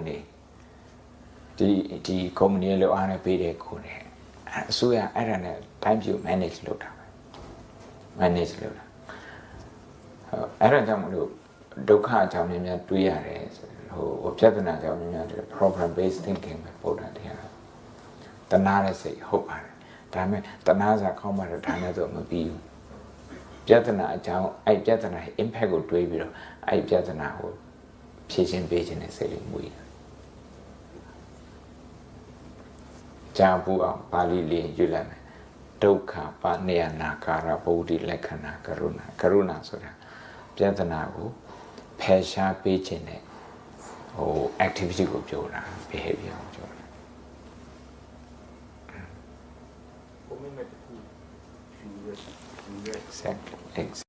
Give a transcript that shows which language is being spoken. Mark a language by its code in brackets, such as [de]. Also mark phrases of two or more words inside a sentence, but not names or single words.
[my] တွေဒီ company လောက်အားနဲ့ပေးတဲ့ခွန်တွေအစိုးရအဲ့ဒါနဲ့တိုင်းပြည် manage လုပ်တာပဲ manage လုပ်တာ အဲ့ဒါကြောင့်မလို့ဒုက္ခအကြောင်းများများတွေးရတယ်ဟိုပြဿနာအကြောင်းများများ [en] problem based thinking [my] ပဲပို့တာတရားတနာတဲ့စိတ်ဟုတ်ပါတယ်ဒါပေမဲ့တနာစားကောင်းမှတော့ဒါနဲ့တော့မပြီးဘူးပြဿနာအကြောင်းအဲ့ပြဿနာရဲ့ impact ကိုတွေးပြီးတော့အဲ့ပြဿနာကိုဖြေရှင်းပေးခြင်းနဲ့စိတ်လေးမွေးတယ် ကြာဘူးအောင်ပါဠိလေးရွတ်လိုက်မယ်ဒုက္ခပါနေယနာကာရဗုဒ္ဓလက္ခဏာကရုဏာဆိုတာပြဿနာကိုဖယ်ရှားပေးခြင်းနဲ့ဟို activity ကိုပြောတာ behavior ကိုပြောတာဘုံမဲ့တခုယူရဲ